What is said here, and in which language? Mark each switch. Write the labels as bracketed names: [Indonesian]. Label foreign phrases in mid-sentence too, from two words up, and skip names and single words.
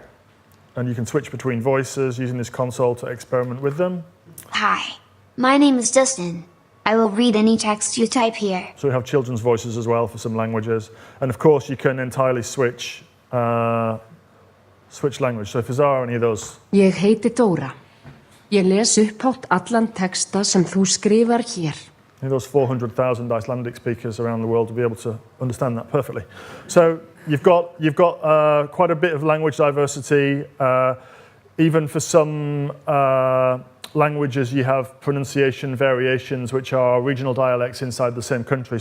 [English] And you can switch between voices using this console to experiment with them. Hi, my name is Dustin. I will read any text you type here. So we have children's voices as well for some languages. And of course, you can entirely switch language. So if there are any of those. [Icelandic] Ég heiti Dóra. Ég les upphátt allan texta sem þú skrifar hér. [English] Any of those 400,000 Icelandic speakers around the world will be able to understand that perfectly. So you've got quite a bit of language diversity. Even for some languages, you have pronunciation variations, which are regional dialects inside the same country.